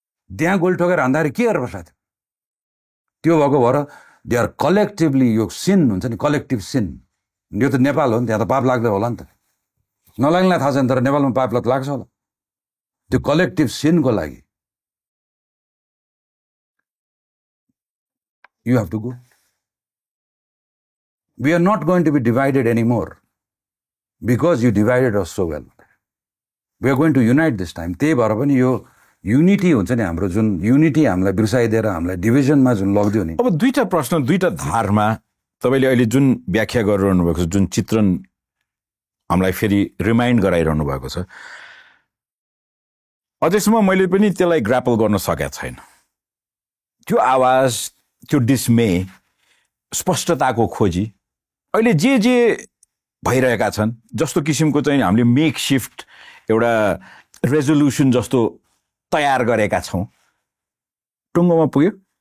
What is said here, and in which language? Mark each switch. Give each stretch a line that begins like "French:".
Nepali: त्यहाँ गोली ठोकेर हान्दाखेरि के गरेर बसेको थियो त्यो भएको भएर
English: they are collectively
Nepali: यो सिन हुन्छ नि कलेक्टिभ सिन यो त नेपाल हो नि त्यहाँ त पाप लाग्दै होला नि त नलाग्नेलाई थाहा छैन तर नेपालमा पाप लाग्छ होला त्यो कलेक्टिभ सिनको लागि
English: you have to go. We are not going to be divided anymore because you divided us so well. We are going to unite this time.
Nepali: त्यही भएर पनि यो युनिटी हुन्छ नि हाम्रो जुन युनिटी हामीलाई बिर्साइदिएर हामीलाई डिभिजनमा जुन लग्दियो नि अब दुईटा प्रश्न दुईटा धारमा तपाईले अहिले जुन व्याख्या गरिरहनु भएको छ जुन चित्रण हामीलाई फेरि रिमाइन्ड गराइरहनु भएको छ अझैसम्म मैले पनि त्यसलाई ग्रापल गर्न सकेको छैन त्यो आवाज त्यो डिस्मे स्पष्टताको खोजी अहिले जे भइरहेका छन् जस्तो किसिमको चाहिँ हामीले मेक शिफ्ट एउटा रेजोल्युसन जस्तो तयार गरेका छौं टुङ्गोमा पुगेको